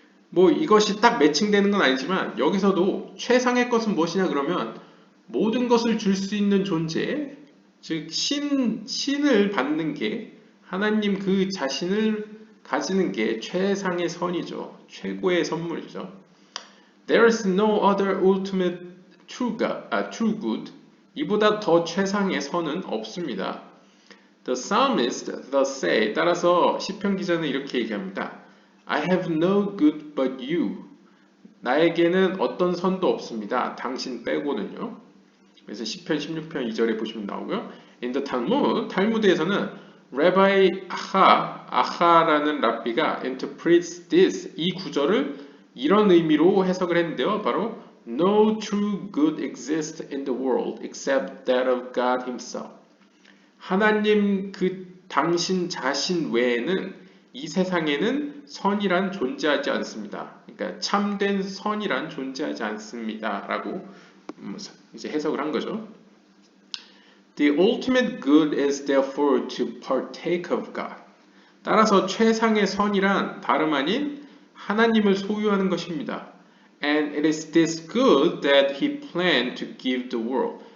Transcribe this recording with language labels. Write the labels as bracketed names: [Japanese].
[Korean] 뭐 이것이 딱 매칭되는 건 아니지만 여기서도 최상의 것은 무엇이냐 그러면 모든 것을 줄 수 있는 존재, 즉 신을 받는 게 하나님 그 자신을 가지는 게 최상의 선이죠. 최고의 선물이죠. [English] There is no other ultimate true good. [Korean] 이보다 더 최상의 선은 없습니다. [English] The psalmist thus say. [Korean] 따라서 시편 기자는 이렇게 얘기합니다. [English] I have no good but you. [Korean] 나에게는 어떤 선도 없습니다. 당신 빼고는요. 그래서 시편 16편 2절에 보시면 나오고요. [English] In the Talmud, [Korean] 탈무드에서는 Rabbi 아하라는 랍비가 [English] interprets this, [Korean] 이 구절을 이런 의미로 해석을 했는데요. 바로 [English] No true good exists in the world except that of God Himself. [Korean] 하나님 그 당신 자신 외에는 이 세상에는 선이란 존재하지 않습니다. 그러니까 참된 선이란 존재하지 않습니다. 라고 이제 해석을 한 거죠. [English] The ultimate good is therefore to partake of God. [Korean] 따라서 최상의 선이란 다름 아닌 하나님을 소유하는 것입니다. [English] And it is this good that He planned to give the world.